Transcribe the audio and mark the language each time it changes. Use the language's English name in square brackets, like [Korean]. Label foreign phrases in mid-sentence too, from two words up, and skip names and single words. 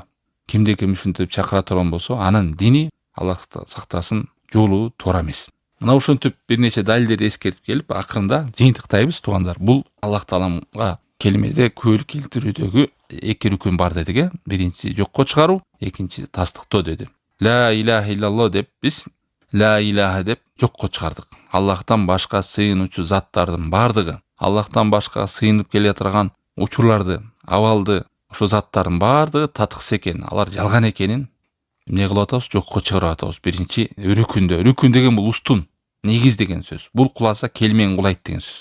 [Kyrgyz] Кимде ким ушинтип чакыра турган болсо, анын дини Аллах сактасын жолу туура эмес. Мына ушинтип бир нече далилдерди эскертип келип, акырында жыйынтыктайбыз туугандар. Бул Аллах Тааламга келмеде күбөлүк келтирүүдөгү эки рүкүн бар дедик. Биринчиси жокко чыгаруу, экинчиси тастыктоо деди. [Arabic] لا إله إلا الله [Kyrgyz] деп биз [Arabic] لا إله [Kyrgyz] деп жокко чыгардык. Аллахтан башка сыйынуучу заттардын бардыгы, Аллахтан башка сыйынып келе турган учурларды, абалды, ошо заттардын бардыгы татыксыз экен, алар жалган экенин эмне кылып атабыз? Жокко чыгарып атабыз. Биринчи рүкүндө. Рүкүн деген бул устун, негиз деген сөз. Бул куласа келмең кулайт деген сөз.